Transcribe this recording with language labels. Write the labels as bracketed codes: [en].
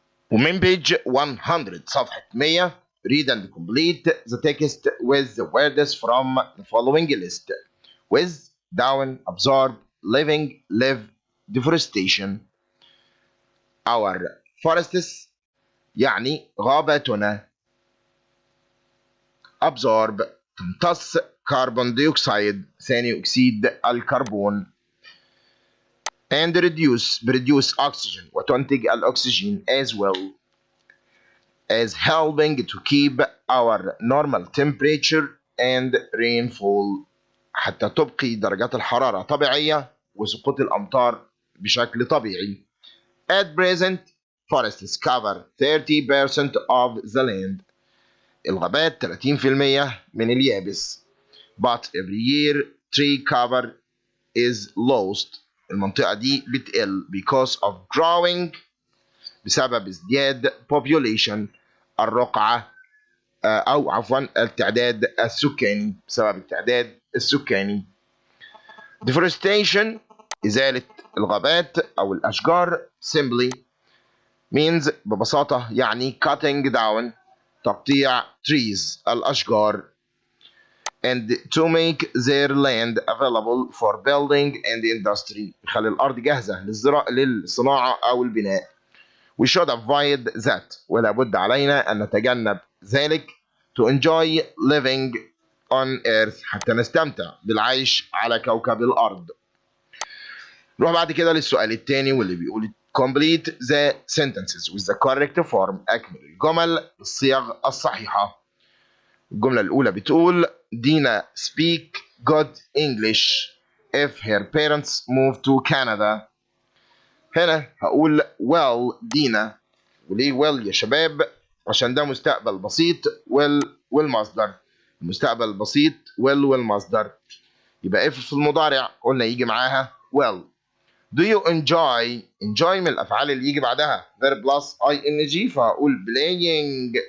[en] ومن page 100 صفحة 100 read and complete the text with the words from the following list: with, down, absorb, living, live, deforestation. our forests [ar] يعني غاباتنا. absorb تمتص كربون ديوكسيد، ثاني أكسيد الكربون. [en] and produce oxygen، [ar] وتنتج الأكسجين [en] as well as helping to keep our normal temperature and rainfall، [ar] حتى تبقي درجات الحرارة طبيعية وسقوط الأمطار بشكل طبيعي. [en] at present forests cover 30% of the land. [ar] الغابات 30% من اليابس. [en] but every year tree cover is lost. [ar] المنطقة دي بتقل [en] because of growing، [ar] بسبب ازدياد population الرقعة، أو عفوا التعداد السكاني، بسبب التعداد السكاني. deforestation إزالة الغابات أو الأشجار [en] simply means [ar] ببساطة يعني [en] cutting down، [ar] تقطيع trees الأشجار. [en] and to make their land available for building and industry، [ar] يخلي الأرض جاهزة للصناعة أو البناء. [en] we should avoid that، [ar] ولا بد علينا أن نتجنب ذلك [en] to enjoy living on earth، [ar] حتى نستمتع بالعيش على كوكب الأرض. نروح بعد كده للسؤال الثاني واللي بيقول [en] complete the sentences with the correct form، [ar] أكمل الجمل بالصيغ الصحيحة. الجملة الأولى بتقول [en] دينا speak good English if her parents move to Canada. [ar] هنا هقول well دينا. وليه well يا شباب؟ عشان ده مستقبل بسيط well والمصدر. المستقبل البسيط well والمصدر. يبقى if في المضارع قلنا يجي معاها well. [en] do you enjoy [ar] من الأفعال اللي يجي بعدها verb plus ing، فهقول playing.